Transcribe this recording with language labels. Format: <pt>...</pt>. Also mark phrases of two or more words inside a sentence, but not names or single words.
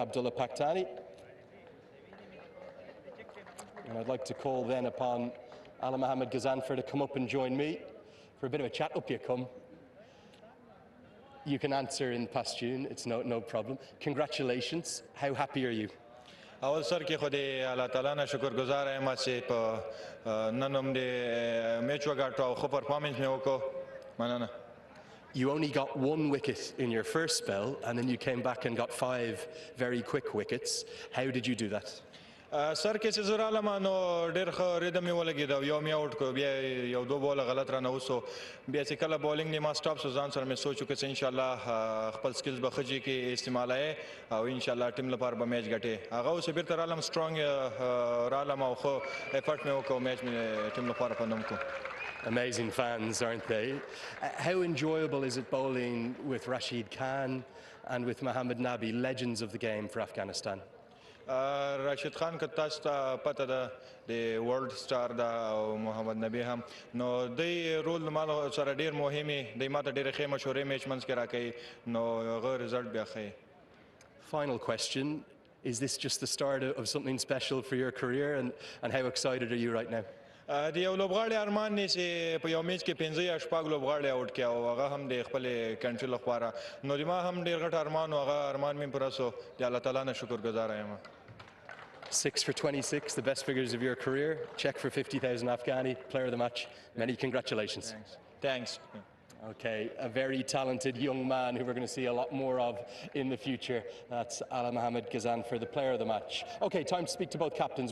<en>Abdullah Pakhtani. And I'd like to call then upon Ala Mohammed Ghazanfar to come up and join me for a bit of a chat. Up you come. You can answer in Pashtun, it's no problem. Congratulations. How happy are you?</en> <ps>اول سر کې خو دې الله تعالی نه شکرګزار یم چې په نن هم دې میچ وګټو او ښه پرفارمنس مې وکړو. مننه.</ps> <en>You only got 1 wicket in your first spell, and then you came back and got 5 very quick wickets. How did you do that?</en> <ps>سر کې چې زه رالم نو ډېر ښه ریدم مې ولګېد او یو مې آوټ کړو، بیا یو 2 بوله غلط رانه وسو، بیا چې کله بولینګ نه ما سټاپ سو ځان سره مې سوچ وکړ چې انشاءالله خپل سکلز به ښه جي کې استعمالوي او انشاءالله ټیم لپاره به میچ ګټې. هغه اوس بیرته رالم سټرانګ رالم او ښه ایفرټ مې وکړ او میچ مې ټیم لپاره پندم کړو.</ps> <en>Amazing fans, aren't they? How enjoyable is it bowling with Rashid Khan and with Mohammed Nabi, legends of the game for Afghanistan?</en> <ps>راشد خان که تاسو ته پته ده د</ps> <en>world star</en> <ps>ده او محمد نبی هم، نو دی رول ما سره ډېر مهمې دی، ما ته ډېرې ښې مشورې میچ منځ کې راکوي، نو هغه رزلټ بیا ښه.</ps> <en>Final question, is this just the start of something special for your career, and how excited are you right now?</en> <ps>د یو لوبغاړي ارمان دی چې په یو میچ کې 15 یا 16 لوبغاړي آوټ کړي او هغه هم د خپل کنټري لپاره، نو د ما هم ډېر غټ ارمان او هغه ارمان مې پوره سو، د الله تعالی نه شکرګزار یم.</ps> <en>6 for 26, the best figures of your career. Check for 50,000 Afghani, player of the match. Many congratulations. Thanks. Okay, a very talented young man who we're going to see a lot more of in the future. That's Ala Mohammed Ghazanfar, the player of the match. Okay, time to speak to both captains.</en>